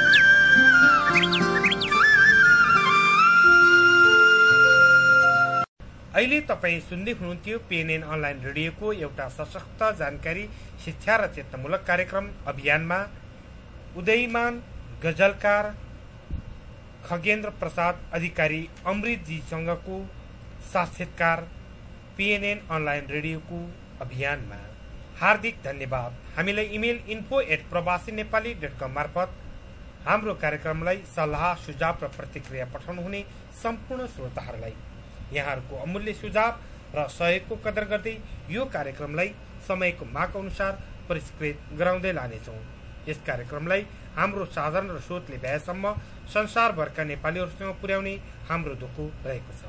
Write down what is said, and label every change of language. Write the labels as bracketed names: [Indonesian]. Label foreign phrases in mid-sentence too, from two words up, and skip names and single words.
[Nepali] अहिले तपाईँ सुन्दै हुनुहुन्थ्यो PNN अनलाइन रेडियोको एउटा सशक्त जानकारी, शिक्षा र चेतनामूलक कार्यक्रम अभियानमा उदयमान गजलकार खगेन्द्र प्रसाद अधिकारी अमृतजीसँगको साक्षात्कार PNN अनलाइन रेडियोको अभियानमा। हार्दिक धन्यवाद। हामीलाई इमेल info@prabasiNepali.com मार्फत हाम्रो कार्यक्रमलाई सल्लाह, सुझाव र प्रतिक्रिया पठाउनुहुने सम्पूर्ण श्रोताहरूलाई यहाँहरूको अमूल्य सुझाव र सहयोगको कदर गर्दै यो कार्यक्रमलाई समयको माग अनुसार परिष्कृत गराउँदै लानेछौँ। यस कार्यक्रमलाई हाम्रो साधन र स्रोतले भएसम्म संसारभरका नेपालीहरूसँग पुर्याउने हाम्रो दुःख रहेको छ।